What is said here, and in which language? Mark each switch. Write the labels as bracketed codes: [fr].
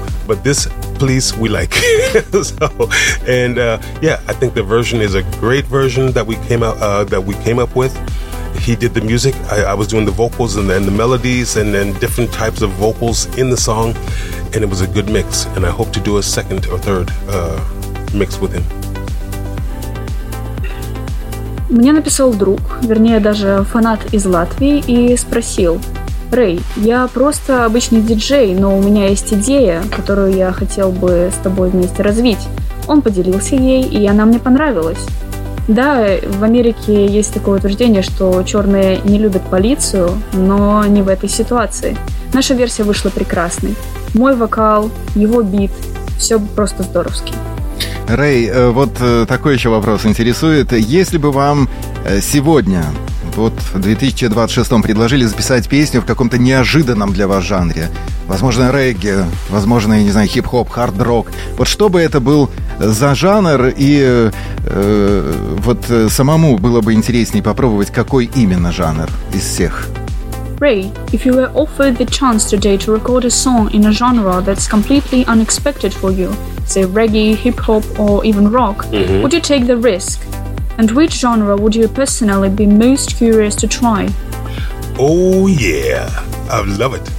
[en] But this police, we like. So, I think the version is a great version that we came out with. He did the music. I was doing the vocals and then the melodies and then different types of vocals in the song. And it was a good mix. And I hope to do a second or third mix with him. [ru] Мне написал друг, вернее, даже фанат из Латвии, и спросил: «Рэй, я просто обычный диджей, но у меня есть идея, которую я хотел бы с тобой вместе развить». Он поделился ей, и она мне понравилась. Да, в Америке есть такое утверждение, что черные не любят полицию, но не в этой ситуации. Наша версия вышла прекрасной. Мой вокал, его бит, все просто здоровски. Рэй, вот такой еще вопрос интересует. Если бы вам сегодня, вот в 2026-м, предложили записать песню в каком-то неожиданном для вас жанре, возможно, регги, возможно, я не знаю, хип-хоп, хард-рок, вот что бы это был за жанр, и вот самому было бы интереснее попробовать, какой именно жанр из всех? [en] Рэй, if you were offered the chance today to record a song in a genre that's completely unexpected for you, say reggae, hip-hop or even rock, mm-hmm. would you take the risk? And which genre would you personally be most curious to try? Oh yeah, I love it.